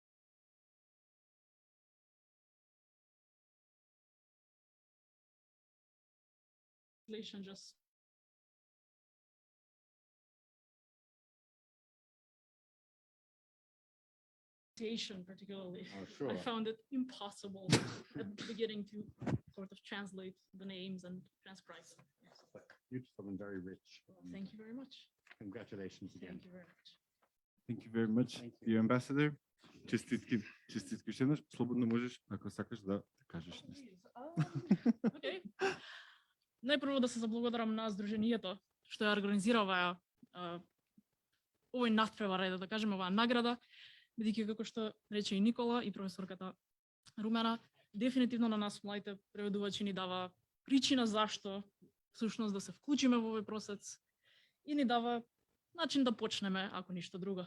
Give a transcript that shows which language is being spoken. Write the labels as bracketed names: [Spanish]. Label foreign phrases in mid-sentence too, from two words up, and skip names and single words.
[English] Just particularly. Oh, sure. I found it impossible at the beginning to sort of translate the names and transcribe them. But beautiful and very rich. Well, thank you very much. Congratulations again. Thank you very much. Thank you very much, Thank you. dear ambassador. [Macedonian] Честитки уште еднаш. Слободно можеш, ако сакаш да кажеш нешто. Океј. Најпрво да се заблагодарам на Сдруженијето што ја организира овој натпревар, да кажеме, оваа награда, бидејќи како што рече и Никола и професорката Румена, дефинитивно на нас младите преведувачи ни дава причина зашто всушност да се вклучиме во овој процес и ни дава начин да почнеме, ако ништо друго.